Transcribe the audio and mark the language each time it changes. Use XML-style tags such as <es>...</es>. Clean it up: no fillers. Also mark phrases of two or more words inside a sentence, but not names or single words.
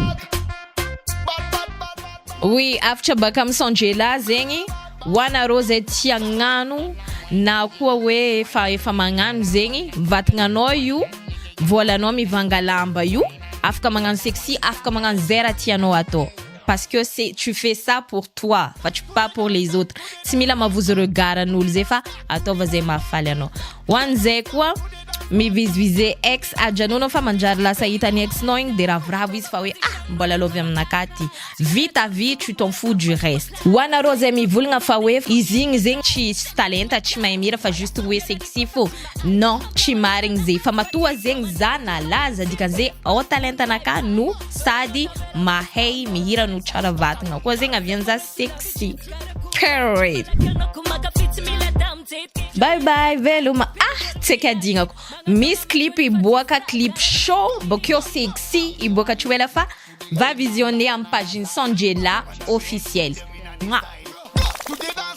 <mg>Oui, after baka amin'ny Sanjela zegny hoanareo zay tia agnano na koa hoe efa magnano zegny vatagnanao io volanao mivanga lamba io afaka magnano sexy afaka magnano zay raha tianao atao</mg> <fr>parce que tu fais ça pour toi pas pour les autres.</fr> <mg>Tsy mila mavozo regard an'olo zay fa ataova zay mahafaly anao. Hoan'zay koa mivizivize ex ajanonao fa manjary lasa hitany ex-nao igny de ravoravo izy fa hoe mbola lovy aminakahy ty.</mg> <fr>Vite à vie tu t'en fous du reste.</fr> <mg>Hoanareo zay mivolagna fa hoe izy igny zegny tsy talenta tsy mahay mira fa juste hoe sexy fo. Non, tsy marigny zay fa matoa zegny za nalaza dikan'zay ao talenta anakahy no sady mahay mihira no tsara vatagna koa zegny avianza sexy.</mg> <en>Period. Bye bye veloma.</en> <mg>Tseka adignako. Miss clip iboaka clip show bokeo sexy iboaka chuela fa</mg> <fr>va visionner en page Sanjela officielle.</fr> <mg>Mouah.</mg>